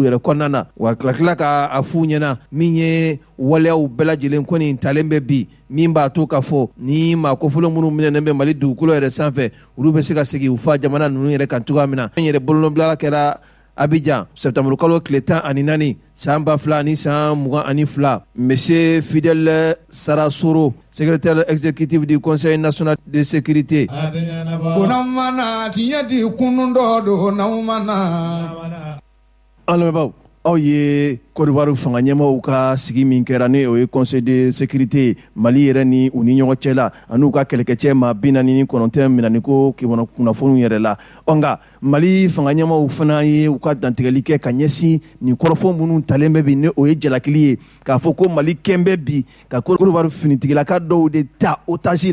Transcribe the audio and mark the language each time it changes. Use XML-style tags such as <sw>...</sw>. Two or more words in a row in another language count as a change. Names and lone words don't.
<bm>yɛrɛ kɔnɔna na wa tila ka a f'u ɲɛna min ye waleyaw bɛɛ lajɛlen ko nin talen bɛ bi min b'a to k'a fɔ ni maa kofɔlɔ minnu minɛnen bɛ Mali dugukolo yɛrɛ sanfɛ olu bɛ se ka segin u fa jamana ninnu yɛrɛ kan cogoya min na an yɛrɛ bolonɔbilala kɛra Abidjan septembre kalo tile 14 san 2022</bm> <fr>monsieur Fidèle Sarasoro secrétaire exécutif du Conseil national de sécurité kunamana tiyadi kunundo do naumana</fr> <bm>almebaw aw ye Côte d'Ivoire fanga ɲɛmaaw ka sigi min kɛra ni o ye</bm> <fr>Conseil de sécurité</fr> <bm>Mali yɛrɛ ni u ni ɲɔgɔn cɛ la an'u ka kɛlɛkɛcɛ maa 49 minani ko kunnafoniw yɛrɛ la nka Mali fanga ɲɛmaaw fana ye u ka dantigɛli kɛ ka ɲɛsin nin kɔrɔfɔ minnu talen bɛ bi ni o ye jalakili ye k'a fɔ ko Mali kɛn bɛ bi ka Côte d'Ivoire finitigilaka dɔw de ta otage</bm>